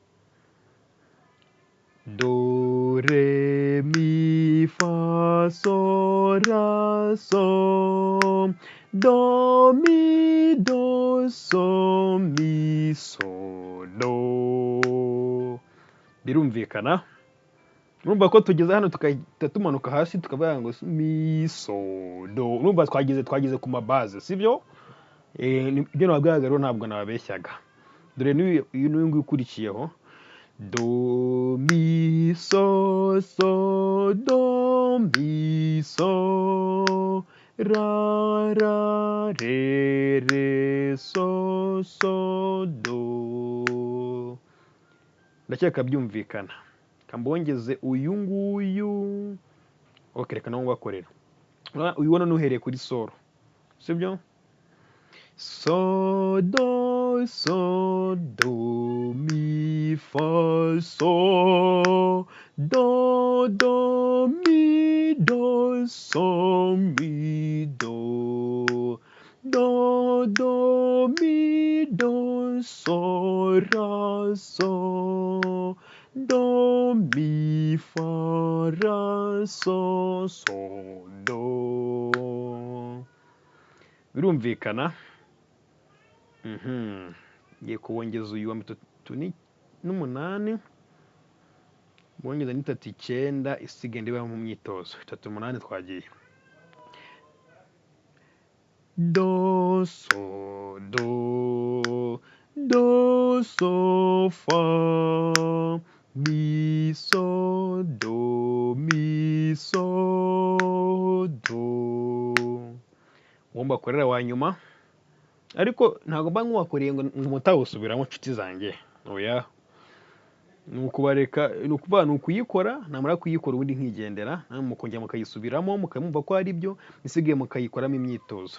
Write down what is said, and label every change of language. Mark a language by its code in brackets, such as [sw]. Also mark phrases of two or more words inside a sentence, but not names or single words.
[rw] Do re mi fa sol ra so do mi do so mi so do. Birumvikana. Urumva ko tugeze hano tukahita tumanuka hasi tukavuga ngo mi so do. Urumva twagize ku mabaze, sibyo? Ibyo nababwiraga rero ntabwo nababeshyaga. Dore n'uyu nguyu ukurikiyeho. Do mi so so do mi so ra ra re re so so do. Ndakeka byumvikana. Kambongeze uyu nguyu. Okay, reka nawo ngakorera. uyibona n'uhereye kuri solo, sibyo? So do mi fa so do mi do so mi do mi do so ra so do mi fa ra so do. Birumvikana? Ngiye kuwongeza uyu wa 38, bongeza ni 39 isigaye ndiba mu myitozo. 38 twagiye. Do so fa mi so do mi so do. Ngomba korera wa nyuma, ariko ntabwo mba nk'uwakoreye ngo mutawusubiramo nshuti zanjye, oya. Ni ukuyikora, namara kuyikora ubundi nkigendera, namwe mukongera mukayisubiramo mukamwumva ko ari byo, isigaye mukayikoramo imyitozo.